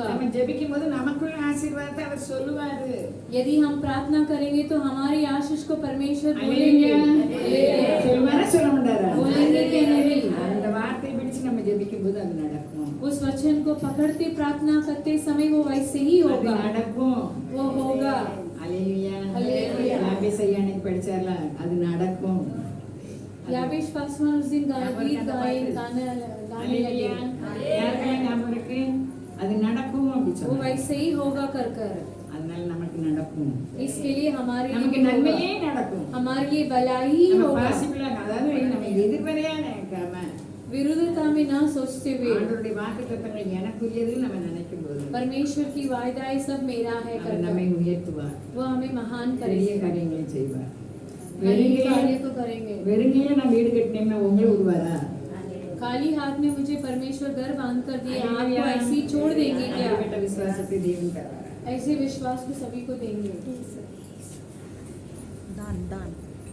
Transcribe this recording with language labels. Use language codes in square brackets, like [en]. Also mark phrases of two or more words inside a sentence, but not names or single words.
[ta] நம்ம ஜெபிக்கும் போது நமக்குள்ள ஆசீர்வாதத்தை அவர் சொல்லுவாரு. [hi] यदि हम प्रार्थना करेंगे तो हमारी आशीष को परमेश्वर [ta] அல்லேலூயா. [hi] बोलेंगे। [ta] சொல்லுவாரா சொல்ல மாட்டாரா? [hi] बोलेंगे कि नहीं? [ta] அந்த வார்த்தையை பிடிச்சு நம்ம ஜெபிக்கும் போது அது நடக்கும். [hi] उस वचन को पकड़ते प्रार्थना करते समय वो वैसे ही [ta] அது [hi] होगा, [ta] நடக்கும். [hi] वो होगा। [ta] அல்லேலூயா. அல்லேலூயா. யாபேஸ் ஐயா அன்னைக்கு படிச்சார்ல, அது நடக்கும். [hi] याबेश पासवान उस दिन गीत गाए गाने [ta] அல்லேலூயா. [hi] लगे, [ta] யாருக்கெல்லாம் ஞாபகம் இருக்கு? அது நடக்கும் அப்படி [hi] वो [ta] சொன்னாங்க. [hi] वैसे ही होगा कर कर। [ta] அதனால நமக்கு நடக்கும். [hi] इसके लिए हमारे [ta] நமக்கு [hi] लिए [ta] நன்மையே [hi] होगा, [ta] நடக்கும். [hi] हमारे लिए भलाई ही [ta] நம்ம [hi] होगा। [ta] பாசிபிளா, அதாவது நம்ம எதிர்மறையா நினைக்காம [hi] विरुद्धता में ना सोचते हुए, [ta] ஆண்டவருடைய வாக்குத்தத்தங்கள் எனக்குரியதுன்னு நம்ம நினைக்கும் போது [hi] परमेश्वर की वायदाएं सब मेरा है [ta] அவர் [hi] कर [ta] நம்மை [hi] कर, [ta] உயர்த்துவார். [hi] वो हमें महान [ta] பெரிய [hi] करेगा, [ta] காரியங்களை செய்வார். [hi] बड़े कार्य [ta] வெறுங்கையில [hi] को करेंगे। [ta] வெறுங்கையில நான் வீடு கட்டினேன்னா உங்களை விடுவாரா? [hi] खाली हाथ में मुझे परमेश्वर घर बांध कर दिए, आपको [ta] அல்லேலூயா. [hi] ऐसे ही छोड़ देंगे क्या? [ta] அப்படிப்பட்ட விசுவாசத்தை தேவன் தருவார். [hi] ऐसे विश्वास को सभी को देंगे। दान दान